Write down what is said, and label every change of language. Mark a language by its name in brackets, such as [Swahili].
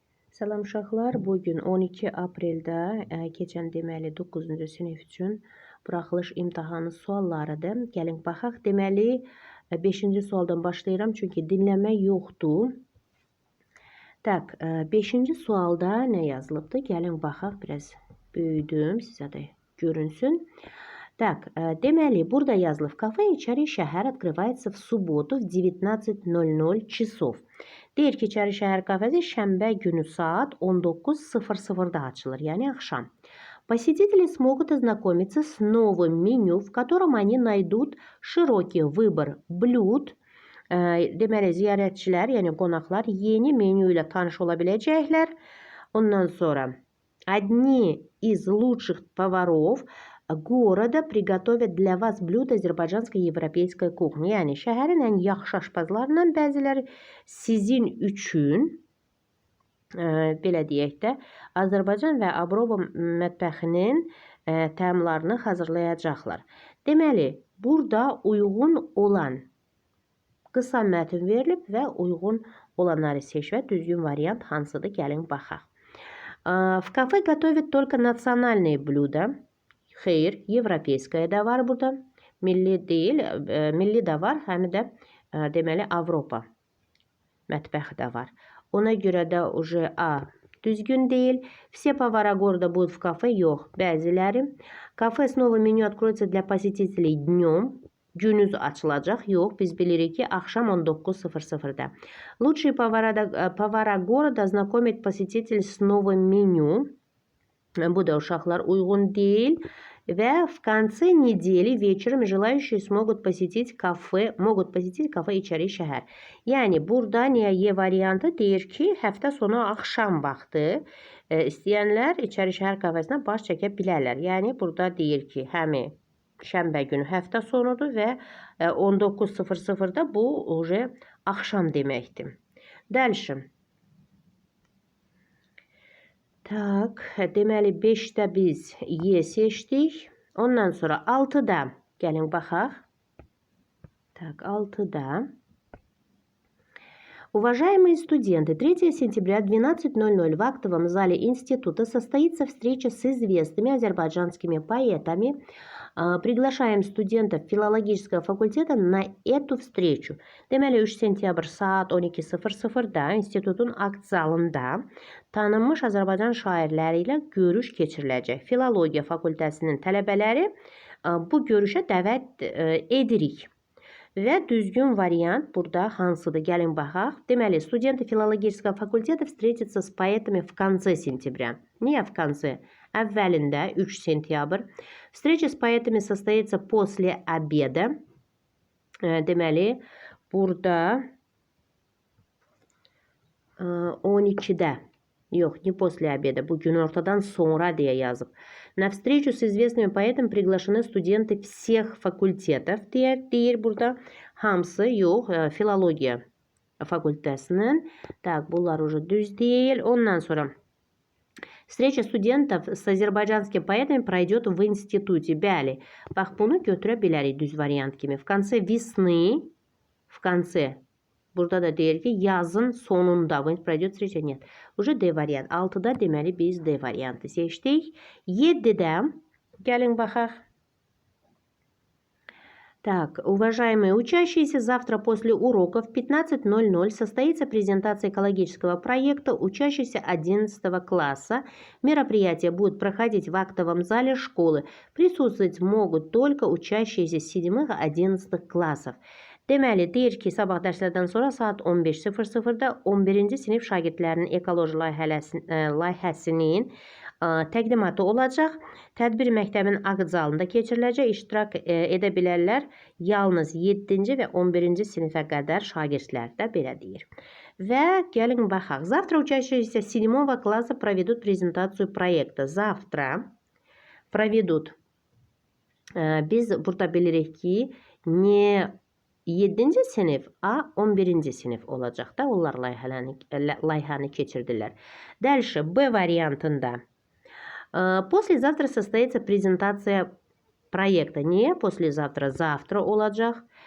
[Azerbaijani] Salam uşaqlar, bugün 12 apreldə keçən deməli 9-cu sinif üçün buraxılış imtahanı suallarıdır. Gəlin baxaq. Deməli 5-ci sualdan başlayıram çünki dinləmə yoxdur. Tak, 5-ci sualda nə yazılıbdı? Gəlin baxaq. Biraz böyüdüm, sizə də görünsün. Так, deməli, burada yazılıb. [Russian] Кафе İçəri şəhər открывается в субботу в 19:00 часов. [Azerbaijani] Deyir ki, İçəri şəhər kafesi şənbə günü saat 19:00-da açılır, yəni axşam. [Russian] Посетители смогут ознакомиться с новым меню, в котором они найдут широкий выбор блюд. [Azerbaijani] Deməli, ziyarətçilər, yəni qonaqlar yeni menü ilə tanış ola biləcəklər. Ondan sonra [Russian] одни из лучших поваров города приготовят для вас блюда азərbaycanской европейской кухни. [Azerbaijani] Yəni şəhərin ən yaxşı aşpazlarından bəziləri sizin üçün belə deyək də Azərbaycan və Avropa mətbəxinin təamlarını hazırlayacaqlar. Deməli, burada uyğun olan qısa mətn verilib və uyğun olanları seç və düzgün variant hansıdır? Gəlin baxaq. [Russian] В кафе готовят только национальные блюда. [Azerbaijani] Xeyr, [Russian] европейская [Azerbaijani] da var burada. Milli deyil, milli də var, həm də deməli Avropa mətbəxi də var. Ona görə də уже A düzgün deyil. [Russian] Все повара города будут в кафе. [Azerbaijani] Yox, bəziləri. [Russian] Кафе снова меню откроется для посетителей днем. [Azerbaijani] Günüz açılacaq. Yox, biz bilirik ki, axşam 19:00-da. [Russian] Лучшие повара города знакомят посетителей с новым меню. [Azerbaijani] Bu da uşaqlar uyğun deyil. Və [Russian] в конце недели вечером желающие смогут посетить кафе İçəri şəhər. [Azerbaijani] Yəni burada niyə Y variantı deyir ki, həftə sonu axşam vaxtı istəyənlər İçəri şəhər kafesinə baş çəkə bilərlər. Yəni burada deyir ki, həmi şənbə günü həftə sonudur və 19:00-da bu уже axşam deməkdir. Dəlşim. Tak, deməli 5-də biz Y seçdik. Ondan sonra 6-da gəlin baxaq. Так, 6-da. [Russian] Уважаемые студенты, 3 сентября 12:00 в актовом зале института состоится встреча с известными азербайджанскими поэтами. Приглашаем студентов филологического факультета на эту встречу. [Azerbaijani] Deməli 3 sentyabr saat 12:00-da institutun akt zalında tanınmış Azərbaycan şairləri ilə görüş keçiriləcək. Filologiya fakültəsinin tələbələri bu görüşə dəvət edirik. Və düzgün variant burada hansıdır? Gəlin baxaq. Deməli, [Russian] студенты филологического факультета встретятся с поэтами в конце сентября. [Azerbaijani] Niyə [Russian] в конце? [Azerbaijani] Əvvəlində 3 sentyabr. [Russian] Встреча с поэтами состоится после обеда. [Azerbaijani] Deməli, burada 12-də. Yox, [Russian] не после обеда. [Azerbaijani] Bu günortadan sonra deyə yazıb. [Russian] На встречу с известными поэтами приглашены студенты всех факультетов [Azerbaijani] deyir burada. Hamısı yox, filologiya fakültəsinin. Tak, bunlar уже düz deyil. Ondan sonra [Russian] встреча студентов с азербайджанскими поэтами пройдет в институте. [Azerbaijani] Bəli, bax bunu götürə bilərik düz variant kimi. [Russian] В конце весны, в конце. [Azerbaijani] Burada da deyir ki, yazın sonunda. [Russian] Пройдет встреча, нет. [Azerbaijani] Уже D variant. 6-da deməli biz D variantı seçdik. 7-də gəlin baxaq. [Russian] Так, уважаемые учащиеся, завтра после уроков в 15:00 состоится презентация экологического проекта учащихся 11 класса. Мероприятие будет проходить в актовом зале школы. Присутствовать могут только учащиеся 7-11 классов. [Azerbaijani] Deməli, deyir ki, sabah dərslərdən sonra saat 15:00-da 11-ci sinif şagirdlərinin ekoloji layihəsinin təqdimatı olacaq. Tədbir məktəbin akt zalında keçiriləcək. İştirak edə bilərlər yalnız 7-ci və 11-ci sinifə qədər şagirdlər də belə deyir. Və gəlin baxaq. [Russian] Завтра учащиеся 7 класса проведут презентацию проекта. Завтра проведут. [Azerbaijani] Biz burada bilirik ki, ne 7-ci sinif, A 11-ci sinif olacaq da. Onlar layihəni keçirdirlər. [Russian] Дальше, [Azerbaijani] B variantında. [Russian] Послезавтра состоится презентация проекта. [Azerbaijani] Niyə? [Russian] Послезавтра, завтра [Azerbaijani] olacaq.